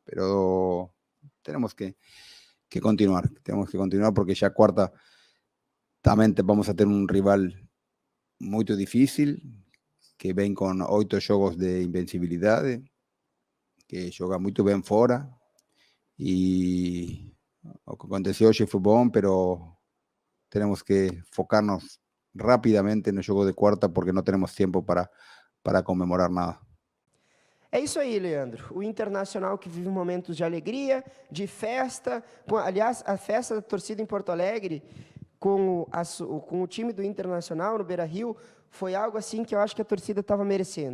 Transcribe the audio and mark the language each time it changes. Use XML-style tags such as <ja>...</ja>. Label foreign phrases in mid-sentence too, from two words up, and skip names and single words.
<es>Pero tenemos que continuar porque ya cuarta También vamos a tener un rival muy difícil, que vem con 8 jogos de invencibilidad, que juega muy bien fora. Y lo que</es> <pt>aconteceu hoje</pt> <es>fue bom, pero tenemos que focarnos rápidamente</es> <pt>no jogo de quarta,</pt> <es>porque no tenemos tiempo para comemorar nada.</es> <pt>É isso aí, Leandro. O Internacional que vive momentos de alegria, de festa. Aliás, a festa da torcida em Porto Alegre, com o time do Internacional no Beira-Rio, foi algo assim que eu acho que a torcida estava merecendo.</pt>